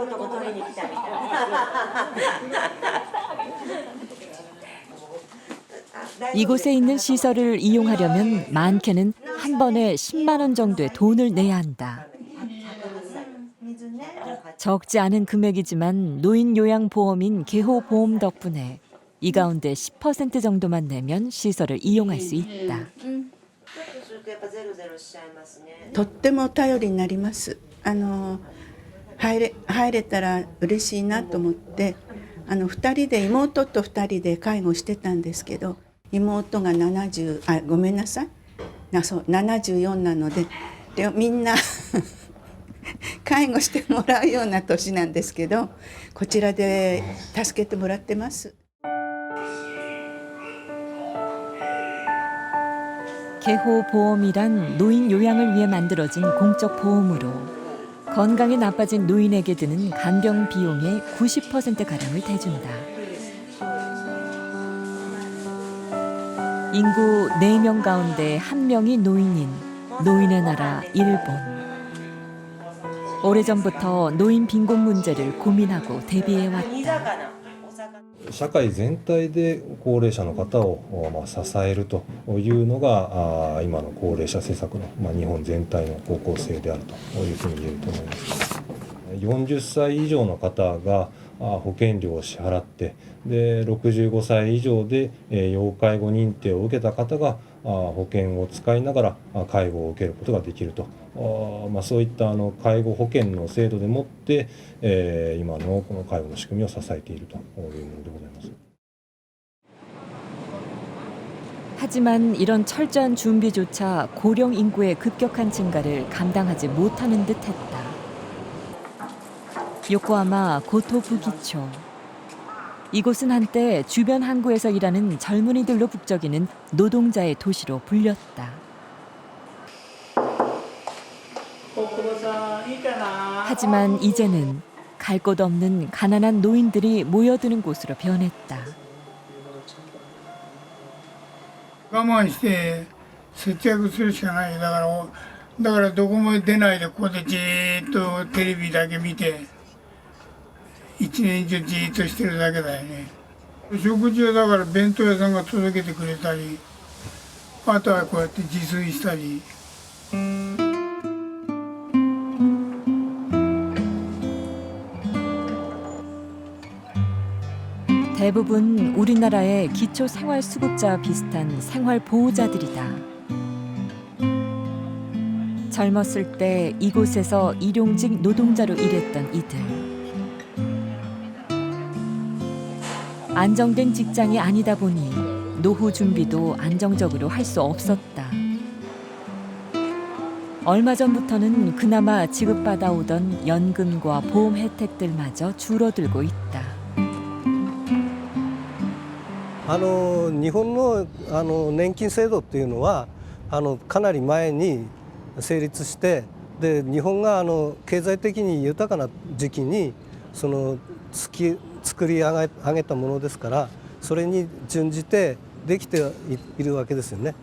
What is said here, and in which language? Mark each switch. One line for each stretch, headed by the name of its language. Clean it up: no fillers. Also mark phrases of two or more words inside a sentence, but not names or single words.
Korean: 이곳에 있는 시설을 이용하려면 많게는 한 번에 10만 원 정도의 돈을 내야 한다. 적지 않은 금액이지만 노인 요양 보험인 개호보험 덕분에 이 가운데 10% 정도만 내면 시설을 이용할 수 있다.
Japanese: とっても頼りになります。入れたら嬉しいなと思って、2人で妹と2人で介護してたんですけど、妹が74なので、みんな介護してもらうような年なんですけど、こちらで助けてもらってます。
Korean: 개호보험이란 노인 요양을 위해 만들어진 공적 보험으로 건강이 나빠진 노인에게 드는 간병 비용의 90%가량을 대준다. 인구 4명 가운데 1명이 노인인 노인의 나라 일본. 오래전부터 노인 빈곤 문제를 고민하고 대비해왔다.
Japanese: 社会全体で高齢者の方を支えるというのが今の高齢者政策の日本全体の方向性であるというふうに言えると思います。40歳以上の方が保険料を支払ってで65歳以上で要介護認定を受けた方が保険を使いながら介護を受けることができると、そういった介護保険の制度でもって今のこの介護の仕組みを支えているというものでございます。
Korean: 하지만 이런 철저한 준비조차 고령 인구의 급격한 증가를 감당하지 못하는 듯했다. 요코하마 고토부기초. 이곳은 한때 주변 항구에서 일하는 젊은이들로 북적이는 노동자의 도시로 불렸다. 하지만 이제는 갈 곳 없는 가난한 노인들이 모여드는 곳으로 변했다.
Japanese: 我慢して節約するしかない。だからどこも出ないでここでじーっとテレビだけ見て一年中じーっとしてるだけだよね。食事はだから弁当屋さんが届けてくれたり、あとはこうやって自炊したり。
Korean: 대부분 우리나라의 기초 생활수급자와 비슷한 생활 보호자들이다. 젊었을 때 이곳에서 일용직 노동자로 일했던 이들. 안정된 직장이 아니다 보니 노후 준비도 안정적으로 할 수 없었다. 얼마 전부터는 그나마 지급받아오던 연금과 보험 혜택들마저 줄어들고 있다.
Japanese: 日本の年金制度っていうのはかなり前に成立してで日本が経済的に豊かな時期に作り上げたものですからそれに準じてできているわけですよね。